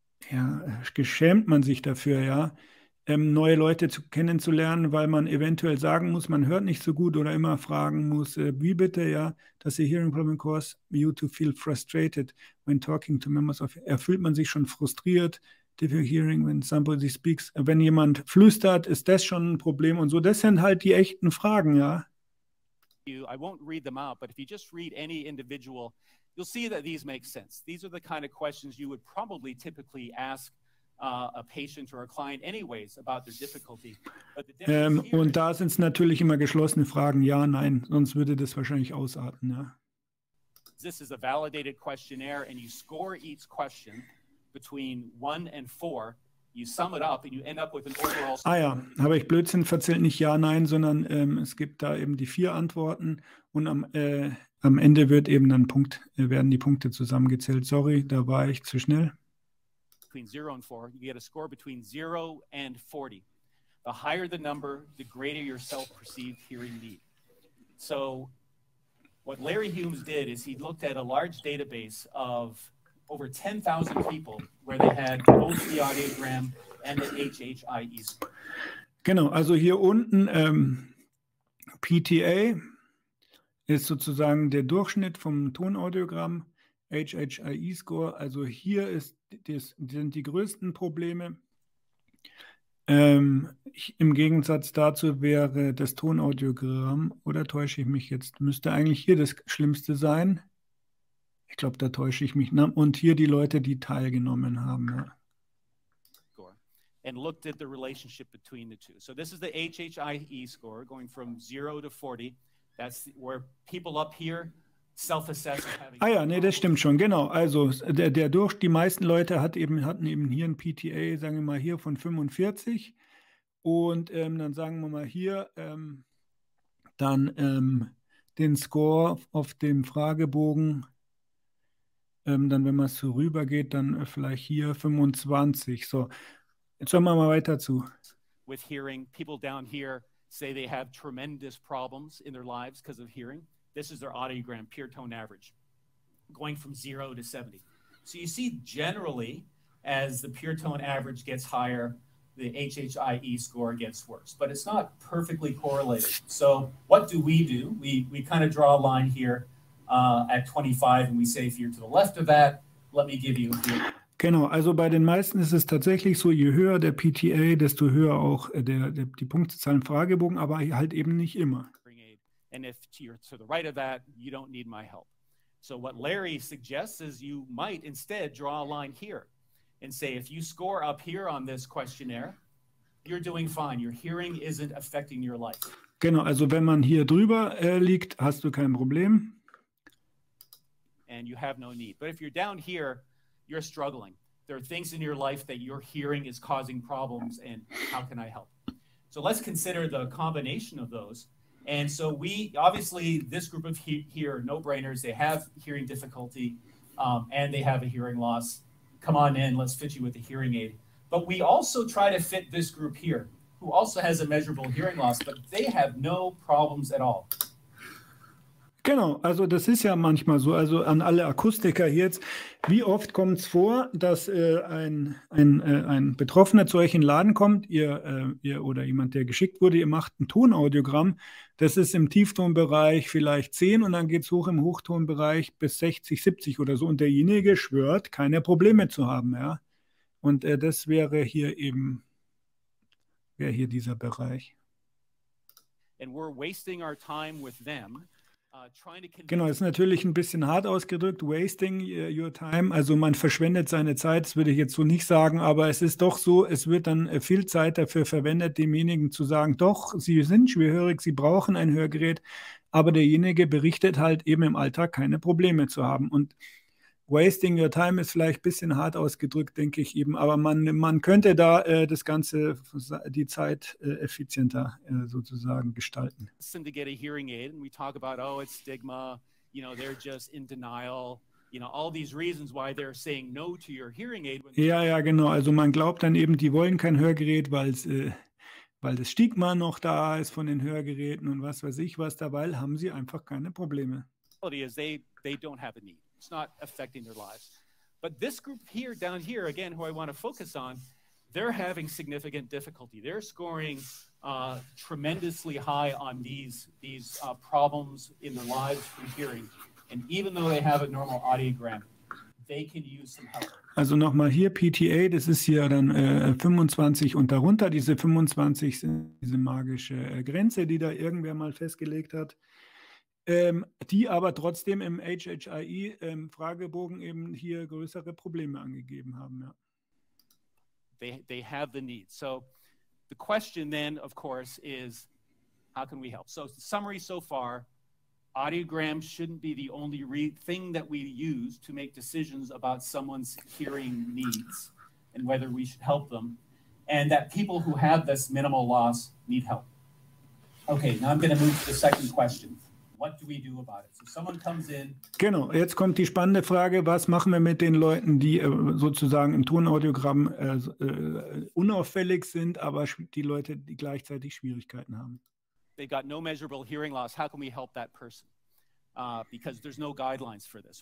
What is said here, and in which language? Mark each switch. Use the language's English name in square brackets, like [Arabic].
[German] Ja, geschämt man sich dafür, ja, neue Leute kennenzulernen, weil man eventuell sagen muss, man hört nicht so gut oder immer fragen muss, wie bitte, ja, [English] does a hearing problem cause you to feel frustrated when talking to members of, [German] fühlt man sich schon frustriert, [English] difficult hearing when somebody speaks, [German] wenn jemand flüstert, ist das schon ein Problem und so, das sind halt die echten Fragen, ja. [English] I won't read them out, but if you just read any individual, you'll see that these make sense. These are the kind of questions you would probably typically ask a patient or a client anyways about their difficulty. [German] Und da sind es natürlich immer geschlossene Fragen, ja, nein, sonst würde das wahrscheinlich ausarten, ja. [English] This is a validated questionnaire and you score each question between 1 and 4. You sum it up and you end up with an overall score. [German] Ah ja, habe ich Blödsinn verzählt, nicht ja, nein, sondern es gibt da eben die 4 Antworten und am Ende wird eben dann werden die Punkte zusammengezählt. Sorry, da war ich zu schnell. [English] Between 0 and 4, you get a score between 0 and 40. The higher the number, the greater your self-perceived hearing need. So what Larry Humes did is he looked at a large database of over 10,000 people where they had both the audiogram and the HHIE score. [German] Genau, also hier unten PTA ist sozusagen der Durchschnitt vom Tonaudiogramm, HHIE-Score, also hier sind die größten Probleme. Im Gegensatz dazu wäre das Tonaudiogramm, oder täusche ich mich jetzt, müsste eigentlich hier das Schlimmste sein. Ich glaube, da täusche ich mich. Und hier die Leute, die teilgenommen haben. Ja. [English] And looked at the relationship between the two. So this is the HHIE score going from 0 to 40. That's where people up here self-assess. [German] Ah ja, nee, das stimmt schon, genau. Also die meisten Leute hatten eben hier ein PTA, sagen wir mal hier von 45 und dann sagen wir mal hier dann den Score auf dem Fragebogen, dann wenn man es so rüber geht, dann vielleicht hier 25. So, jetzt hören wir mal weiter zu. [English] With hearing, people down here say they have tremendous problems in their lives because of hearing. This is their audiogram, pure tone average, going from 0 to 70. So you see generally, as the pure tone average gets higher, the HHIE score gets worse, but it's not perfectly correlated. So what do? We kind of draw a line here at 25 and we say, if you're to the left of that, let me give you a [German] Genau, also bei den meisten ist es tatsächlich so, je höher der PTA, desto höher auch die Punktezahl im Fragebogen, aber halt eben nicht immer. [English] And if you're to the right of that, you don't need my help. So what Larry suggests is you might instead draw a line here and say, if you score up here on this questionnaire, you're doing fine. Your hearing isn't affecting your life. [German] Genau, also wenn man hier drüber liegt, hast du kein Problem. [English] And you have no need. But if you're down here, you're struggling. There are things in your life that your hearing is causing problems, and how can I help? So let's consider the combination of those. And so obviously, this group of here, no-brainers, they have hearing difficulty, and they have a hearing loss. Come on in, let's fit you with a hearing aid. But we also try to fit this group here, who also has a measurable hearing loss, but they have no problems at all. [German] Genau, also das ist ja manchmal so, also an alle Akustiker jetzt, wie oft kommt es vor, dass ein Betroffener zu euch in den Laden kommt, ihr oder jemand, der geschickt wurde, ihr macht ein Tonaudiogramm, das ist im Tieftonbereich vielleicht 10 und dann geht es hoch im Hochtonbereich bis 60, 70 oder so und derjenige schwört, keine Probleme zu haben, ja. Und das wäre hier dieser Bereich. [English] And we're wasting our time with them. [German] Genau, ist natürlich ein bisschen hart ausgedrückt, [English] wasting your time, [German] also man verschwendet seine Zeit, das würde ich jetzt so nicht sagen, aber es ist doch so, es wird dann viel Zeit dafür verwendet, demjenigen zu sagen, doch, Sie sind schwerhörig, Sie brauchen ein Hörgerät, aber derjenige berichtet halt eben im Alltag keine Probleme zu haben und wasting your time ist vielleicht ein bisschen hart ausgedrückt, denke ich eben, aber man könnte da das Ganze, die Zeit effizienter sozusagen gestalten. [English] To get a hearing aid and we talk about, oh, it's stigma, they're just in denial, all these reasons why they're saying no to your hearing aid. [German] Ja, genau, also man glaubt dann eben, die wollen kein Hörgerät, weil das Stigma noch da ist von den Hörgeräten und was weiß ich was, dabei haben sie einfach keine Probleme. [English] Is they don't have a need. It's not affecting their lives. But this group here, down here, again, who I want to focus on, they're having significant difficulty. They're scoring tremendously high on these problems in their lives from hearing. And even though they have a normal audiogram, they can use some help. [German] Also nochmal hier PTA, das ist hier dann 25 und darunter. Diese 25 sind diese magische Grenze, die da irgendwer mal festgelegt hat. Die aber trotzdem im HHI-Fragebogen eben hier größere Probleme angegeben haben. Ja. [English] They have the need. So the question then, of course, is how can we help? So the summary so far, audiograms shouldn't be the only thing that we use to make decisions about someone's hearing needs and whether we should help them, and that people who have this minimal loss need help. Okay, now I'm going to move to the second question. What do we do about it? So someone comes in. Genau, [German] jetzt kommt die spannende Frage, was machen wir mit den Leuten, die sozusagen im Tonaudiogramm unauffällig sind, aber die Leute, die gleichzeitig Schwierigkeiten haben. [English] They got no measurable hearing loss. How can we help that person? Because there's no guidelines for this.